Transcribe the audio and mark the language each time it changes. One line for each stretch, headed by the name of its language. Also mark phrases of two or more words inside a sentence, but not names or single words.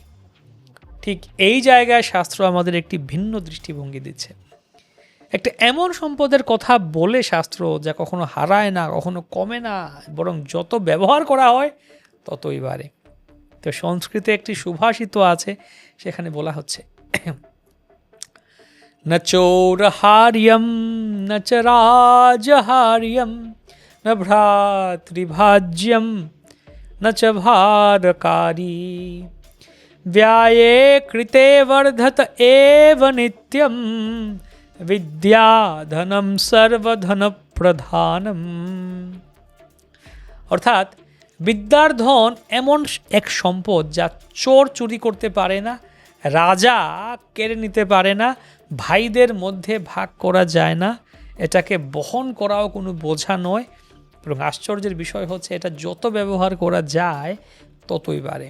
Bangla: ঠিক এই জায়গায় শাস্ত্র আমাদের একটি ভিন্ন দৃষ্টিভঙ্গি দিচ্ছে। একটা এমন সম্পদের কথা বলে শাস্ত্র যা কখনো হারায় না, কখনো কমে না, বরং যত ব্যবহার করা হয় ততই বাড়ে। তো সংস্কৃতে একটি সুভাষিত আছে, সেখানে বলা হচ্ছে,
Sanskrit: ন চৌরহার্যম ন চ রাজহার্যম ন ভ্রাতৃভাজ্যম ন চ ভারকারী ব্যয়ে কৃতে বর্ধত এব নিত্যম বিদ্যা ধনম সর্বধন প্রধানম।
Bangla: অর্থাৎ বিদ্যার ধন এমন এক সম্পদ যা চোর চুরি করতে পারে না, রাজা কেড়ে নিতে পারে না, ভাইদের মধ্যে ভাগ করা যায় না, এটাকে বহন করাও কোনো বোঝা নয়। এবং আশ্চর্যের বিষয় হচ্ছে এটা যত ব্যবহার করা যায় ততই বাড়ে।